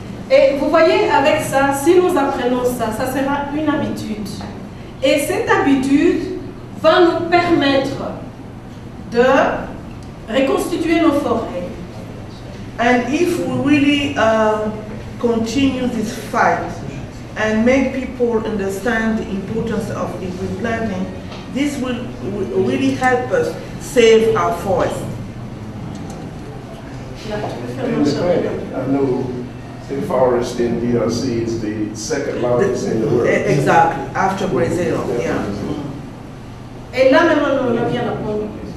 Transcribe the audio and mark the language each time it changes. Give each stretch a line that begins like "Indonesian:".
French: Et vous voyez, avec ça, si nous apprenons ça, ça sera une habitude. Et cette habitude va nous permettre de reconstituer nos forêts.
English: And if we really continue this fight and make people understand the importance of the replanting, this will really help us save our forest. I know the forest in DRC is the second largest in the world. Exactly, after Brazil, yeah.
French: Et là maintenant, on vient la prendre.